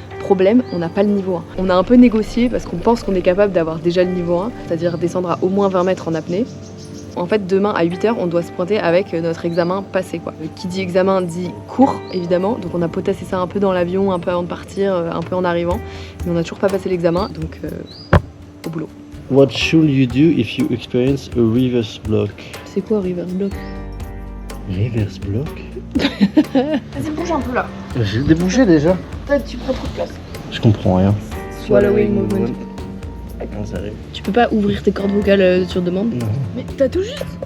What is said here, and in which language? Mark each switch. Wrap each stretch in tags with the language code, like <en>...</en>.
<fr>Problème, on n'a pas le niveau 1. On a un peu négocié parce qu'on pense qu'on est capable d'avoir déjà le niveau 1, c'est-à-dire descendre à au moins 20 mètres en apnée. En fait, demain à 8h, on doit se pointer avec notre examen passé, quoi. Qui dit examen dit cours, évidemment. Donc on a potassé ça un peu dans l'avion, un peu avant de partir, un peu en arrivant. Mais on n'a toujours pas passé l'examen, donc au boulot.</fr> <en>What should you do if you experience a reverse block?</en> <fr>C'est quoi reverse block?</fr> <en>Reverse block?</en> <fr>Vas-y, bouge un peu là. J'ai débouché déjà. Toi, tu prends trop de place. Je comprends rien.</fr> <en>Swallowing movement.</en> <fr>Non, ça arrive. Tu peux pas ouvrir tes cordes vocales sur demande? Non. Mais t'as tout juste.</fr>